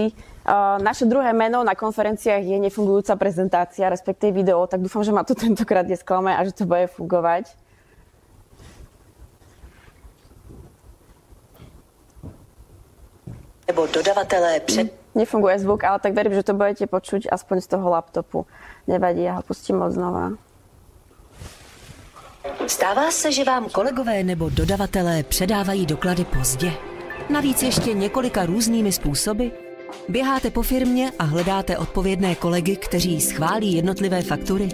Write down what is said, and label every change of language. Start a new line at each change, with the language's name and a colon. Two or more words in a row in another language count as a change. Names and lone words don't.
Slovak: Naše druhé meno na konferenciách je nefungujúca prezentácia, respektíve video, tak dúfam, že ma to tentokrát nesklame a že to bude fungovať.
Czech: Nebo dodavatelé
Slovak: Nefunguje zvuk, ale tak verím, že to budete počuť aspoň z toho laptopu. Nevadí, ja ho pustím od znova.
Czech: Stává se, že vám kolegové nebo dodavatelé předávají doklady pozdě? Navíc ještě několika různými způsoby? Běháte po firmě a hledáte odpovědné kolegy, kteří schválí jednotlivé faktury?